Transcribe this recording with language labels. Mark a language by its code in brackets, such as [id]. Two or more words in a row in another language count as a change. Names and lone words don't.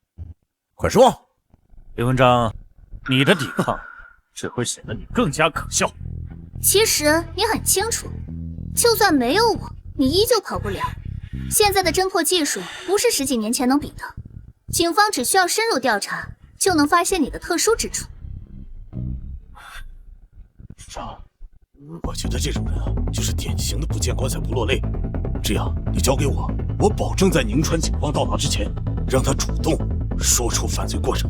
[zh] 快說！李文章，你的抵抗只會顯得你更加可笑。其實你很清楚，就算沒有我，你依舊跑不了。現在的偵破技術不是10幾年前能比的，警方只需要深入調查，就能發現你的特殊之處。署長，我覺得這種人啊，就是典型的不見棺材不落淚。這樣，你交給我，我保證在寧川警方到達之前，讓他主動說出犯罪過程。